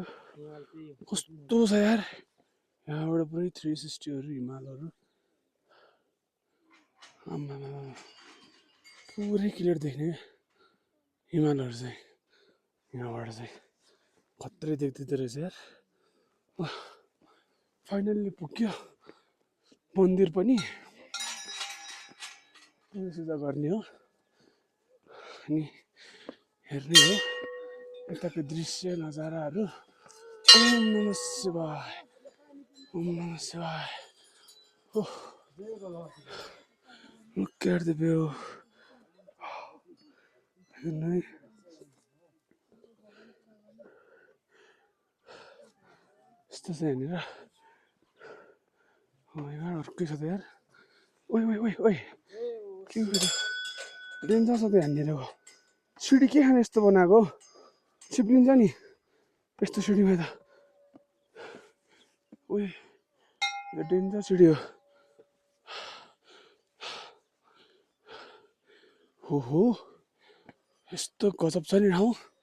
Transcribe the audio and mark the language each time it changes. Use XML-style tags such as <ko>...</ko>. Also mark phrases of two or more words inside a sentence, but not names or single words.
<ne>कस्तो छ यार यहाँबाट पुरै 360हरू हिमालहरू आम्मामा पुरै क्लियर देख्ने हिमालहरू चाहिँ यहाँबाट चाहिँ खत्रै देख्दो रहेछ यार। फाइनल्ली पुग्यो मन्दिर पनि सिधा गर्ने हो अनि हेर्ने हो यताको दृश्य नजाराहरू ओम नमः शिवाय ओम नमः शिवाय ओह</ne> <en>look at the view</en> <ne>हेर्नु यस्तो छ यहाँनिर अर्कै छ त यार ओइ ओइ ओइ ओइ के गर्यो डेन्जर छ त यहाँनिरको सिडी के खाने यस्तो बनाएको चिप्लिन्छ नि यस्तो सिडीमा त ओइ यो डेन्जर सिडी हो यस्तो गजब छ नि ठाउँ</ne>